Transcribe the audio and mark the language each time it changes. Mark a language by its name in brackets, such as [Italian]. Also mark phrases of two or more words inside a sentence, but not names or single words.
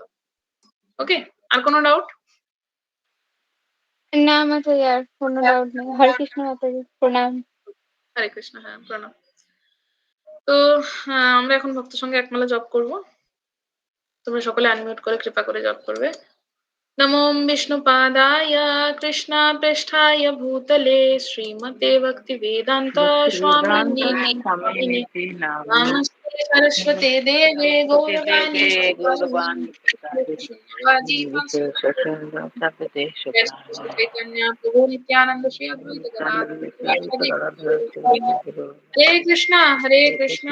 [Bangla] ওকে, আর কোনো ডাউট? না মাতাজি আর কোনো ডাউট নেই। হরে কৃষ্ণ মাতাজি, প্রণাম। হরে কৃষ্ণ। হ্যাঁ প্রণাম। তো আমরা এখন ভক্ত সঙ্গে একমালা জপ করব। তোমরা সকলে আনমিউট করে কৃপা করে জপ করবে। [Sanskrit] नमो विष्णुपादाय कृष्णाप्रेष्ठाय भूतले श्रीमते भक्तिवेदान्त स्वामिनीति नामिने नमस्ते सरस्वते देवे गौरवाणी शून्यवादी चैतन्य प्रभु नित्यानंद श्री अद्वैत गदाधर हरे कृष्णा कृष्णा